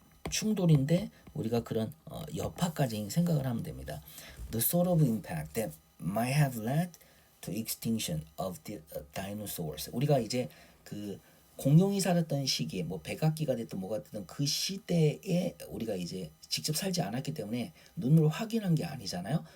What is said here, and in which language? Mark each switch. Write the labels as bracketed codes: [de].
[ko] 충돌인데 우리가 그런 여파까지 생각을 하면 됩니다. [en] The sort of impact that might have led to extinction of the dinosaurs. [ko] 우리가 이제 그 공룡이 살았던 시기에 뭐 백악기가 됐든 뭐가 됐든 그 시대에 우리가 이제 직접 살지 않았기 때문에 눈으로 확인한 게 아니잖아요.